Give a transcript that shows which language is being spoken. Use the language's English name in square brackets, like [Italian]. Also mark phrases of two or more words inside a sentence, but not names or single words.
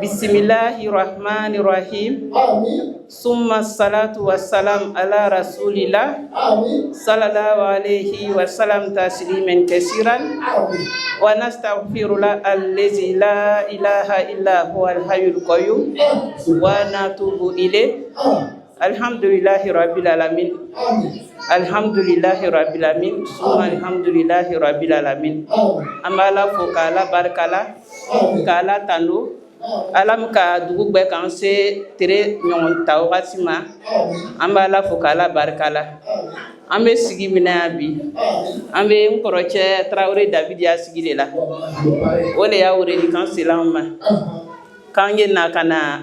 [Arabic] بسم الله الرحمن الرحيم. ثم الصلاة والسلام على رسول الله. صلى الله عليه وسلم تسليما كثيرا. ونستغفر الله الذي لا إله إلا هو الحي القيوم. ونتوب إليه. الحمد لله رب العالمين. الحمد لله رب العالمين. ثم الحمد لله رب العالمين. [Bambara] Amala fokala barkala kala tanu alam ka dugu bɛɛ kan se tere ɲɔgɔn ta wagati ma an b'a la fo k'ala barikala an bɛ sigi min na bi an bɛ n kɔrɔcɛ Tarawele Davidi y'a sigi de la o de y'a wele kan sela an ma k'an ye na ka na